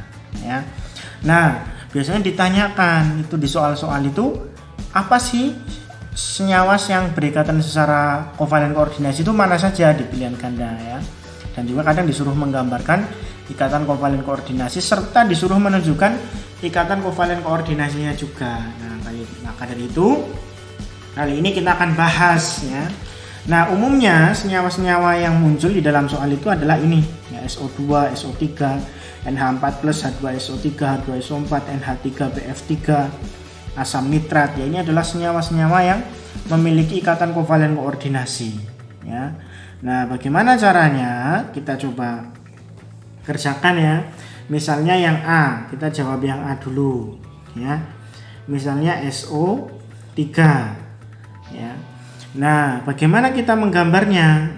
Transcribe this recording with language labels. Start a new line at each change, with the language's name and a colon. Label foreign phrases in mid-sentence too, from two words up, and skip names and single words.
Indonesian: Nah, biasanya ditanyakan itu di soal-soal itu, apa sih senyawa yang berikatan secara kovalen koordinasi itu mana saja di pilihan ganda Dan juga kadang disuruh menggambarkan ikatan kovalen koordinasi serta disuruh menunjukkan ikatan kovalen koordinasinya juga. Maka dari itu kali ini kita akan bahas Nah, umumnya senyawa-senyawa yang muncul di dalam soal itu adalah ini, SO2, SO3, NH4+, H2SO3, H2SO4, NH3BF3, asam nitrat. Ini adalah senyawa-senyawa yang memiliki ikatan kovalen koordinasi. Nah, bagaimana caranya? Kita coba kerjakan Misalnya yang A, kita jawab yang A dulu Misalnya SO3 Nah, bagaimana kita menggambarnya?